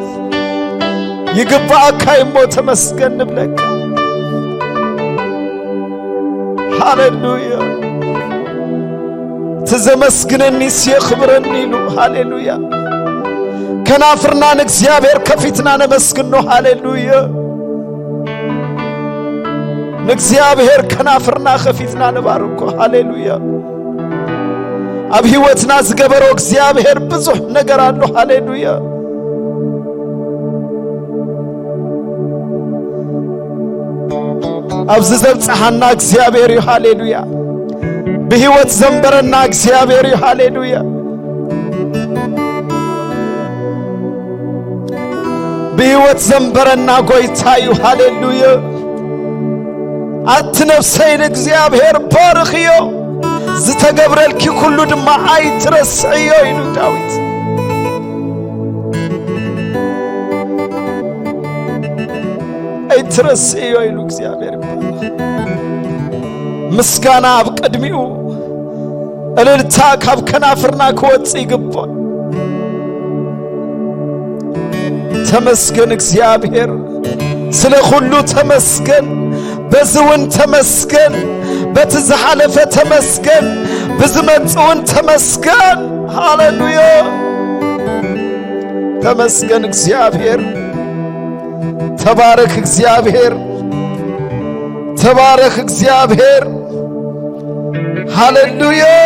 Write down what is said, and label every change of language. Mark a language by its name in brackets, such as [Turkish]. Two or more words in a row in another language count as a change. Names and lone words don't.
[Tigrinya] ይግባአካ ይሞ ተመስገን ንብለካ ሃሌሉያ ትዘመስግነኒ ሲኽብረኒ ይሉ ሃሌሉያ ከናፍርናን እግዚአብሔር ከፊትና ነመስግኖ ሃሌሉያ እግዚአብሔር ከናፍርና ከፊትና ነባርኮ ሃሌሉያ አብ ህይወትና ዝገበሮ እግዚአብሔር ብዙ ነገር አለ ሃሌሉያ አብዝ ዘብጽሐና እግዚአብሔር ሃሌሉያ በህይወት ዘንበረና እግዚአብሔር ሃሌሉያ በህይወት ዘንበረና ጎይታዩ ሃሌሉያ አትነፍሰይን እግዚአብሔር ባርክዮ ዝተገብረልኪ ኩሉ ድማ ኣይትረስዕዮ ኢሉ ዳዊት ኣይትረስዕዮ ኢሉ እግዚአብሔር ምስጋና ኣብ ቅድሚኡ እልልታ ካብ ከናፍርና ክወጽእ ይግባል ተመስገን እግዚአብሔር [Amharic] ስለ ሁሉ [Tigrinya] ተመስገን በዝውን ተመስገን በትዝሐለፈ ተመስገን በዝመጽውን ተመስገን ሃሌሉያ ተመስገን እግዚአብሔር ተባረክ እግዚአብሔር ተባረክ እግዚአብሔር ሃሌሉያ